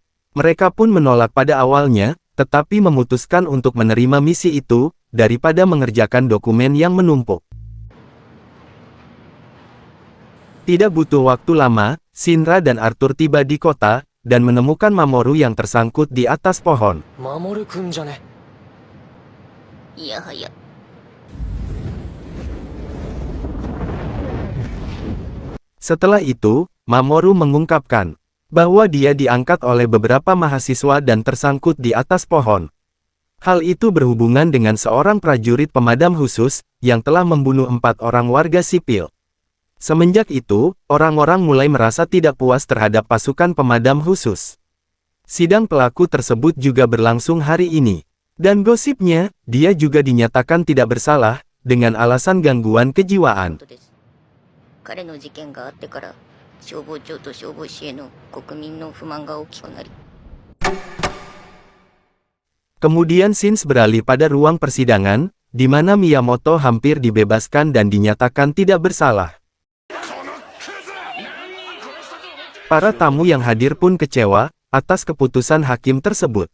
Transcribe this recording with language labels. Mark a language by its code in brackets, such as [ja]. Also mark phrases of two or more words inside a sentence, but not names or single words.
[id] Mereka pun menolak pada awalnya, tetapi memutuskan untuk menerima misi itu, daripada mengerjakan dokumen yang menumpuk. Tidak butuh waktu lama, Shinra dan Arthur tiba di kota, dan menemukan Mamoru yang tersangkut di atas pohon. [ja] Mamoru-kunじゃね。いやはや。 [id] Setelah itu, Mamoru mengungkapkan, bahwa dia diangkat oleh beberapa mahasiswa dan tersangkut di atas pohon. Hal itu berhubungan dengan seorang prajurit pemadam khusus, yang telah membunuh 4 orang warga sipil. Semenjak itu, orang-orang mulai merasa tidak puas terhadap pasukan pemadam khusus. Sidang pelaku tersebut juga berlangsung hari ini. Dan gosipnya, dia juga dinyatakan tidak bersalah, dengan alasan gangguan kejiwaan. [ja] 彼の事件があってから消防庁と消防士への国民の不満が大きくなり [id] Kemudian Sins beralih pada ruang persidangan, di mana Miyamoto hampir dibebaskan dan dinyatakan tidak bersalah. Para tamu yang hadir pun kecewa atas keputusan hakim tersebut.